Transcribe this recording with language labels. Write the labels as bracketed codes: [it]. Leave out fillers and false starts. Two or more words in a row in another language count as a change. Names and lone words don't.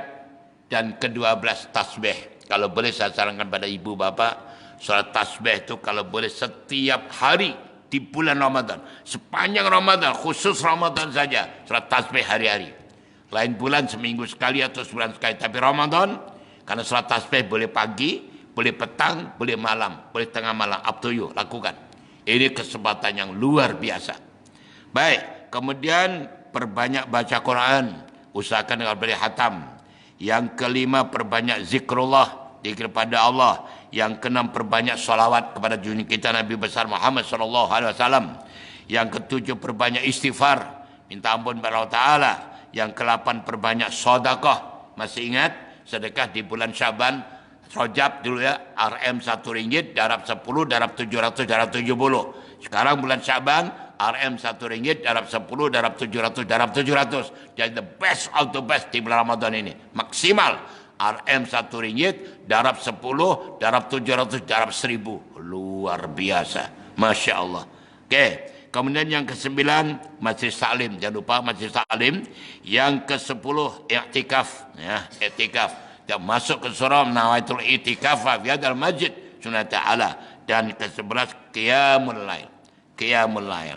[ms] Dan ke-12 tasbih. Kalau boleh saya sarankan pada ibu bapa, sholat tasbih itu kalau boleh setiap hari di bulan Ramadan. Sepanjang Ramadan, khusus Ramadan saja. Sholat tasbih hari-hari. Lain bulan seminggu sekali atau sebulan sekali. Tapi Ramadan, karena sholat tasbih boleh pagi, boleh petang, boleh malam, boleh tengah malam. [en] Up to you, [ms] lakukan. Ini kesempatan yang luar biasa. Baik, kemudian perbanyak baca Quran. Usahakan dengan beri hatam. Yang kelima, perbanyak zikrullah, zikir pada Allah. Yang keenam, perbanyak salawat kepada junjungan kita Nabi besar Muhammad SAW. Yang ketujuh, perbanyak istighfar, minta ampun kepada Allah Ta'ala. Yang ke-8, perbanyak sedekah. Masih ingat sedekah di bulan Syaban, Rajab dulu ya, RM RM1, darab 10, darab 700, darab 70. Sekarang bulan Syaban, RM RM1, darab 10, darab 700, darab 700. Jadi [en] the best of the best [ms] di bulan Ramadan ini. Maksimal. RM RM1, darab 10, darab 700, darab 1000. Luar biasa. [ar] Masya Allah. [ms] Oke. Kemudian yang ke-9, Majlis Taklim. Jangan lupa Majlis Taklim. Yang ke-10, i'tikaf. Ya, i'tikaf. Dan masuk ke surah [ar] nawaitul i'tikaf fi hadzal masjid sunnah ta'ala. [ms] Dan ke-11, [ar] qiyamul lail. Qiyamul lail.